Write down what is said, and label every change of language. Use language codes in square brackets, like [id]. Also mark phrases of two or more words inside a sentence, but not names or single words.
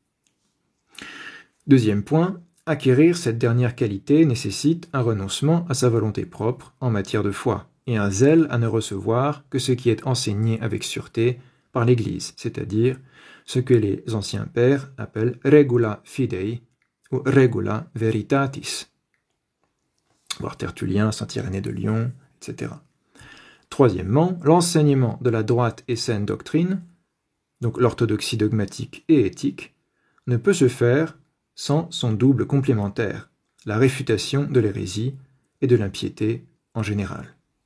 [fr] Deuxième point, acquérir cette dernière qualité nécessite un renoncement à sa volonté propre en matière de foi, et un zèle à ne recevoir que ce qui est enseigné avec sûreté par l'Église, c'est-à-dire ce que les anciens pères appellent [la] regula fidei [fr] ou [la] regula veritatis, [fr] voir Tertullien, saint Irénée de Lyon, etc. Troisièmement, l'enseignement de la droite et saine doctrine, donc l'orthodoxie dogmatique et éthique, ne peut se faire sans son double complémentaire, la réfutation de l'hérésie et de l'impiété en général.